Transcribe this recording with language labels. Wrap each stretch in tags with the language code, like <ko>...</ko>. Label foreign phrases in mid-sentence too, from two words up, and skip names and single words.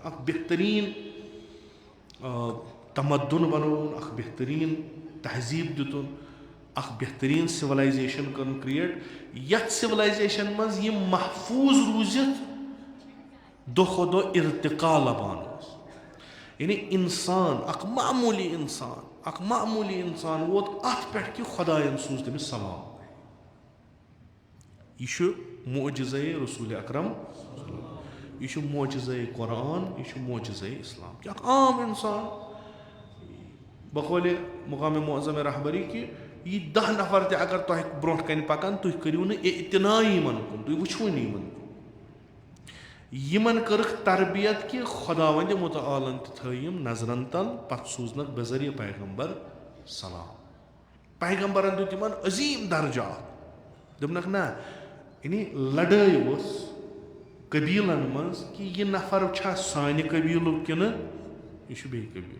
<ks>اکھ بہتریٖن تمدُن بَنووُن اکھ بہتریٖن تہذیٖب دِتُن اکھ بہتریٖن سِولایزیشن کٔرٕن کریٹ یَتھ سِولایزیشن منٛز یِم محفوٗظ روٗزِتھ دۄہ کھۄتہٕ دۄہ اِرتقا لَبان ٲس. یعنی اِنسان اکھ معموٗلی اِنسان ووت اَتھ پٮ۪ٹھ کہِ خۄدایَن سوٗز تٔمِس سلام. یہِ چھُ معجزے رسول اکرم, یہِ چھُ معجزے قرآن, یہِ چھُ معجزے اِسلام کہِ اکھ عام اِنسان بقولِ مُقامِ معظمِ رہبری کہِ یہِ 10 نفر تہِ اگر تۄہہِ برونٛٹھ کَنہِ پَکان تُہۍ کٔرِو نہٕ اعتنایی یِمن کُن, تُہۍ وٕچھوٕے نہٕ یِمن کُن. یِمن کٔرٕکھ تربیت کہِ خۄداوندِ مُتعالن تہِ تھٲے یِم نظرن تل پتہٕ سوٗزنکھ بے ذریعہ پیغمبر سلام. پیغمبرن دیُت یِمن عظیٖم درجات. دوٚپنکھ نہ یعنی لڑٲے ؤژھ قبیٖلن منٛز کہِ یہِ نفر چھا سانہِ قبیٖلُک کِنہٕ یہِ چھُ بیٚیہِ قبیٖلُک.</ks>